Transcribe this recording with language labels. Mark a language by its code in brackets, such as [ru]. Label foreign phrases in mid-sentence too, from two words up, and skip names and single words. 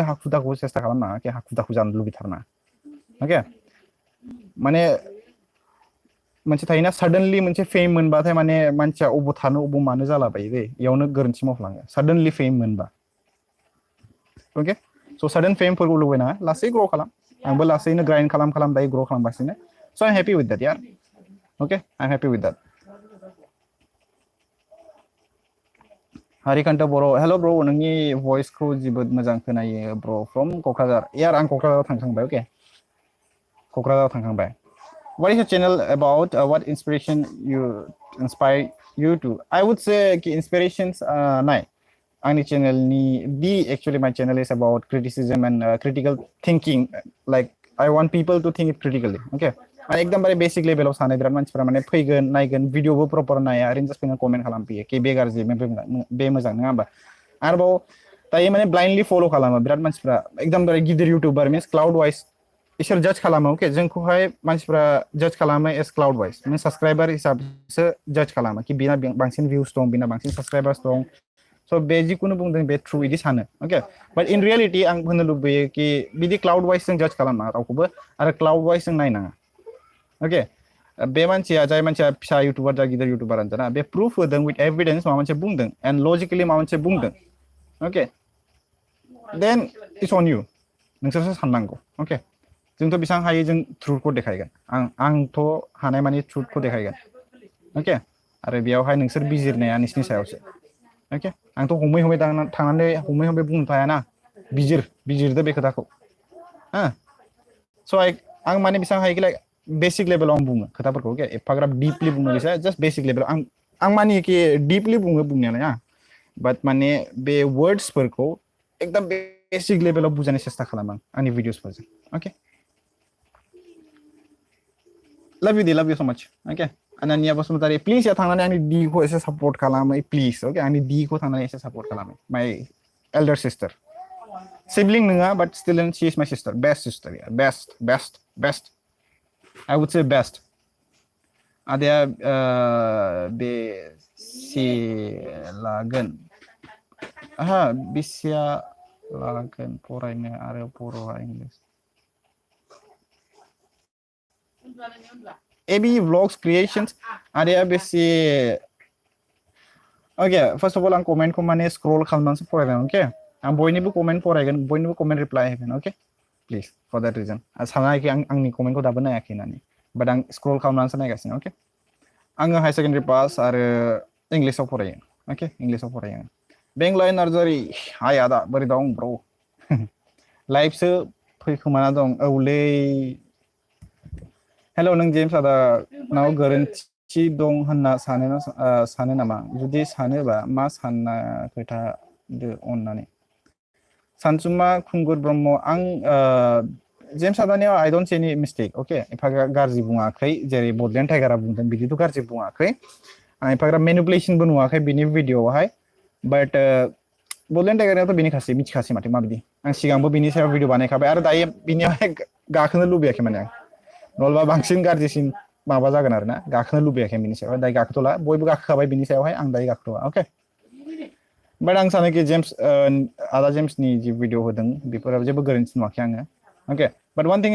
[brx] हाखु दाखु सेस्था खालामनाङा अके हाखु दाखु जानो लुबैथारना अके माने मोनसे थायोना [en] suddenly monse fame [brx] मोनबाथाय माने मानसिया अबाव थानो अबाव मानो जालाबायो दै इयावनो गोरोन्थि मावफ्लाङो साडेनलि फेम मोनबा अके स' साडेन फेमफोरखौ लुबैनाङा लासै ग्र' खालाम आंबो लासैनो ग्राइन्ड खालाम दायो ग्र' खालामगासिनो स' [en] I am happy with that yaar [brx] अके [en] I am happy with that [brx] हारिकान्त बर' हेल' ब्र नोंनि भइसखौ जोबोद मोजां खोनायो ब्र फ्रम क'क्राझार यार आं क'क्राझाराव थांखांबाय अके क'क्राझाराव थांखांबाय [en] what is your channel about what inspiration you inspire you to I would say [brx] कि inspirations नाय आंनि चेनेलनि [en] actually my channel is about criticism and critical thinking like I want people to think it critically okay [brx] माने एकदमबारे [en] basic levelao [brx] सानो बिराद मानसिफोरा माने फैगोन नायगोन भिडिअबो प्रपर नाया ओरैनो जास्ट फैना कमेन्ट खालामफैयो कि बे गाज्रि बे मोजां नङा होमबा आरोबाव दायो माने ब्लाइन्डलि फल' खालामो बिराद मानसिफ्रा एकदमबारे गिदिर इउटुबार मिन्स [en] crowd wise [brx] इसोर जाज खालामो अके जोंखौहाय मानसिफ्रा जाज खालामो [en] as crowd wise [brx] नों साबस्क्राइबार हिसाबसो जाज खालामो कि बिना बांसिन भिउस दं बिना बांसिन साबस्क्राइबार्स दं स' बे जिखुनु बुंदों बे थ्रु बिदि सानो अके [en] but in reality [brx] आं होनो लुबैयो कि बिदि [en] crowd wise [brx] जों जाज खालामा रावखौबो आरो [en] crowd wise [brx] जों नायनाङा अके बे मानसिया जाय मानसिया फिसा इउटुबार जा गिदिर इउटुबारानो जाना बे प्रुफ होदों [en] with evidence [brx] माबा मोनसे बुंदों एन्ड लजिकेलि माबा मोनसे बुंदों अके [en] then it's on you [brx] नोंसोरसो साननांगौ अके जोंथ' बेसेबां हायो जों ट्रुथखौ देखायगोन आंथ' हानाय मानि ट्रुथखौ देखायगोन अके आरो बेयावहाय नोंसोर बिजिरनाया नोंसिनि सायावसो अके आंथ' हमै हमै थांनानै हमै हमै बुंनो हायाना बिजिरदो बे खोथाखौ हो स' आं माने बेसेबां हायोखिलाय [en] basic levelao [brx] आं बुङो खोथाफोरखौ अके एफाग्राब डिपलि बुङो बिसोर जास्ट [en] basic levelao [brx] आं मानियोखि डिपलि बुङो बुंनायालाय बाट माने बे वर्ड्सफोरखौ एकदम [en] basic levelao [brx] बुजायनो सेस्था खालामो आंनि भिडिअसफोरजों अके [en] love you so much okay Ananya Basumatari please ya [brx] थांनानै आंनि D खौ एसे सपोर्ट खालामै [en] please okay [brx] आंनि D खौ थांनानै एसे सपोर्ट खालामै [en] my elder sister sibling नङा but still she is my sister best sister yeah best I would say best आदाया [brx] बेसे लागोन बेसेया लागोन फरायनो आरो बर'आ इंलिश AB vlogs creations आदाया बेसे okay first of all आं कमेन्टखौ माने स्क्रल खालामनानैसो फरायगोन okay आं बयनिबो कमेन्ट फरायगोन बयनिबो कमेन्ट रिप्लाय होगोन okay प्लिज [en] for that reason [brx] सानाखि आंनि कमेन्टखौ दाबो नायाखै होननानै बाट आं स्क्रल खालामनानैसो नायगासिनो okay आङो [en] higher secondary pass [brx] आरो इंलिसाव फरायो okay इंलिसाव फरायो बेंलाय नार्जारि हाय आदा बोरै दं ब्र लाइफसो फैखोमाना दं औलै हेल' नों जेम्स आदा नाव गोरोन्थि दं होनना सानो नामा जुदि सानोबा मा सानना खोथादो अननानै सानसुमा खुंगुर ब्रह्म आं जेम्स आदानियाव [en] I don't see any mistake [brx] अके एफा गाज्रि बुङाखै जेरै बडलेण्ड टाइगारा बुंदों बिदिथ' गाज्रि बुङाखै आं एफाग्राब मेनुपुलेसनबो नुवाखै बिनि भिडिअआवहाय बाट बडलेण्ड टाइगाराथ' बेनिखासै मिथिखासै माथो माबायदि आं सिगांबो बिनि सायाव भिडिअ बानायखाबाय आरो दायो बिनियावहाय गाखोनो लुबैयाखै माने आं नलबा बांसिन गाज्रिसिन माबा जागोन आरोना गाखोनो लुबैयाखै बिनि सायाव दायो गाखोथ'ला बयबो गाखोखाबाय बिनि सायावहाय आं दायो गाखोथ'वा अके बाट आं सानोखि जेम्स आदा जेम्सनि जि भिडिअ होदों बेफोराव जेबो गोरोन्थि नुवाखै आङो अके बाट [en] one thing